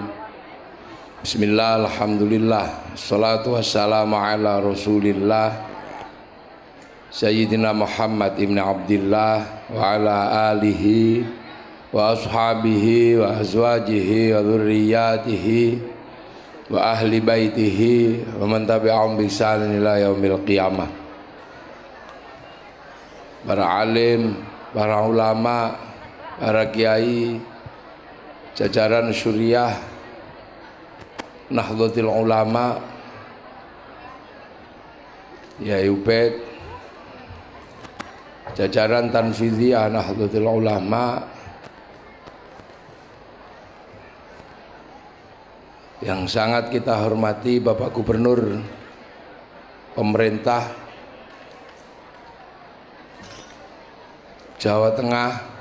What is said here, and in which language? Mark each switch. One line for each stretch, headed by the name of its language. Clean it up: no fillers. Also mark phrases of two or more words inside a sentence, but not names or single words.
Arabic: بسم الله، الحمد لله، الصلاة والسلام على رسول الله سيدنا محمد بن عبد الله وعلى آله وأصحابه وأزواجه وذريته وأهل بيته ومن تبعهم بإحسان إلى يوم القيامة.
Indonesian: Para alim, para ulama, para kiai, jajaran syuriah Nahdlatul Ulama, Yai Ubed, jajaran Tanfidhiyah Nahdlatul Ulama yang sangat kita hormati, Bapak Gubernur Pemerintah Jawa Tengah,